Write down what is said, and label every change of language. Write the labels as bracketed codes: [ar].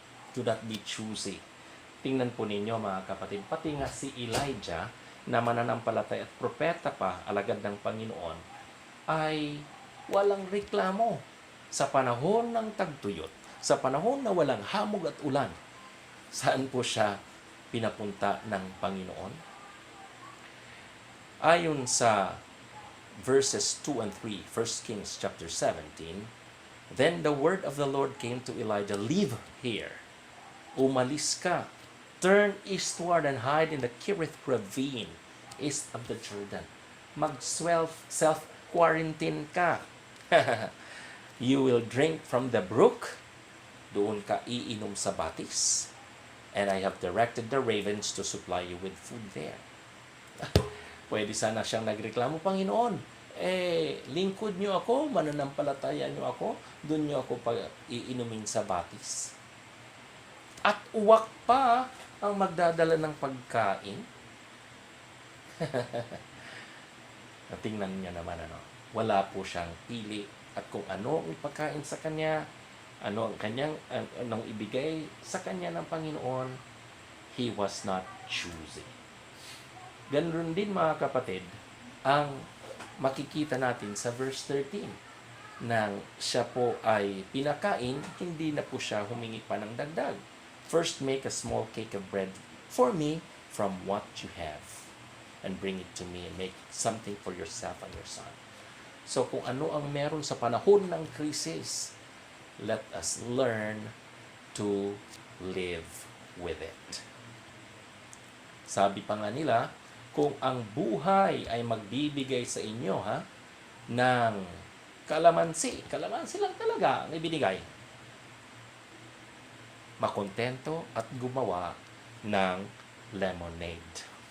[en] Do not be choosy. [tl] Tingnan po ninyo mga kapatid, pati nga si Elijah na mananampalataya at propeta pa, alagad ng Panginoon, ay walang reklamo sa panahon ng tagtuyot, sa panahon na walang hamog at ulan. Saan po siya pinapunta ng Panginoon? Ayon sa [en] verses 2 and 3, 1 Kings chapter 17, then the word of the Lord came to Elijah, leave here. [tl] Umalis ka. [en] Turn eastward and hide in the Kerith ravine, east of the Jordan. Self-quarantine ka. You will drink from the brook. [tl] Doon ka iinom sa batis. [en] And I have directed the ravens to supply you with food there. [tl] Pwede sana siyang nagreklamo, Panginoon, lingkod niyo ako, mananampalataya niyo ako, doon niyo ako iinumin sa batis. At uwak pa ang magdadala ng pagkain. Tingnan niya naman, wala po siyang pili. At kung ano ang ipagkain sa kanya, anong ibigay sa kanya ng Panginoon, [en] he was not choosy. [tl] Ganoon din mga kapatid, ang makikita natin sa verse 13, nang siya po ay pinakain, hindi na po siya humingi pa ng dagdag. [en] First, make a small cake of bread for me from what you have, and bring it to me, and make something for yourself and your son. [tl] So kung ano ang meron sa panahon ng krisis, [en] let us learn to live with it. [tl] Sabi pa nga nila, kung ang buhay ay magbibigay sa inyo ng kalamansi lang talaga ang ibinigay, makontento at gumawa ng lemonade.